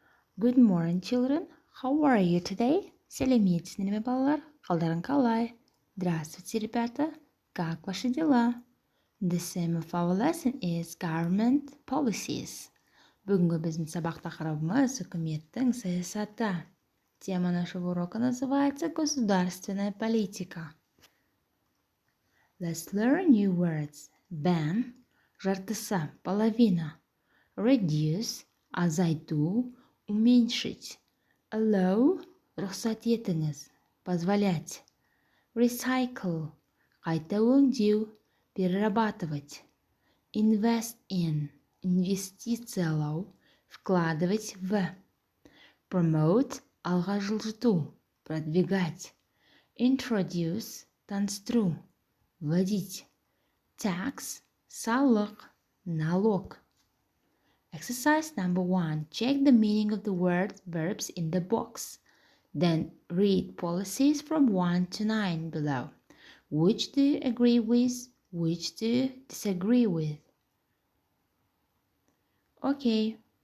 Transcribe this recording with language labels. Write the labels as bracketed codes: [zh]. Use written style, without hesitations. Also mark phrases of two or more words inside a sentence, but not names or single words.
[en] Good morning, children. How are you today? [kk] Сәлеметсіздер ме, балалар? Қалдарың қалай? [ru] Здравствуйте, ребята. Как ваши дела? [en] The theme of our lesson is government policies. [kk] Бүгінгі біздің сабақ тақырыбымыз үкіметтің саясаты. [ru] Тема нашего урока называется государственная политика. [en] Let's learn new words. Ban – [kk] жартысы, половина. Reduce – азайту, уменьшить. Allow – рұқсат етіңіз, позволять. Recycle – қайта өңдеу, перерабатывать. [en] Invest in – [ru] инвестициялау, вкладывать в. [en] Promote – [kk] алға жылжыту, продвигать. Introduce – таныстыру, вводить. Tax – салық, налог. [en] Exercise number 1. Check the meaning of the verbs in the box. Then read policies from 1 to 9 below. Which do you agree with? Which do you disagree with? Okay.